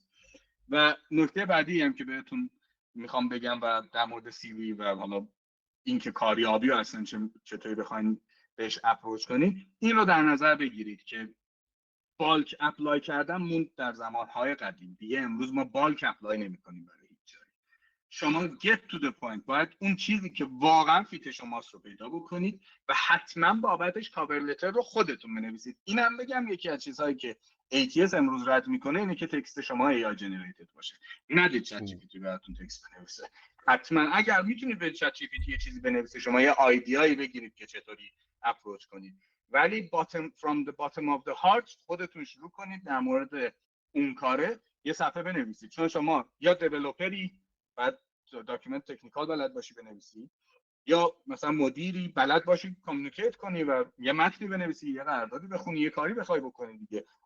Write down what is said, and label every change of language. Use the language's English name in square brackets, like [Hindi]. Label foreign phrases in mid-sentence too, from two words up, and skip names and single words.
[Persian] و نکته بعدی هم که بهتون میخوام بگم و در مورد سی وی و حالا اینکه کاریابی هستن چطوری بخواید بهش اپروچ کنید، این رو در نظر بگیرید که [English] bulk apply [Persian] کردن موند در زمانهای قدیم، دیگه امروز ما [English] bulk apply [Persian] نمی‌کنیم برای هیچ جایی. شما [English] get to the point، [Persian] باید اون چیزی که واقعا فیت شماست رو پیدا بکنید و حتما بابتش [English] cover letter [Persian] رو خودتون بنویسید. اینم بگم یکی از چیزهایی که ATS امروز رد میکنه اینه که تکست شما [English] AI generated [Persian] باشه. ندید چت جی پی تی براتون تکست بنویسه. حتما اگر میتونید به چت جی پی تی یه چیزی بنویسه، شما یه آیدیایی بگیرید که چطوری اپروچ کنید، ولی [English] from the bottom of the heart [Persian] خودتون شروع کنید در مورد اون کاره یه صفحه بنویسید. چون شما یا دیولپری بعد [English] document technical [Persian] بلد باشی بنویسی، یا مثلا مدیری بلد باشی کامیونیکیت کنی و یه متنی بنویسی، یه قراردادی بخونی، یه کاری بخوای بکنی دیگه.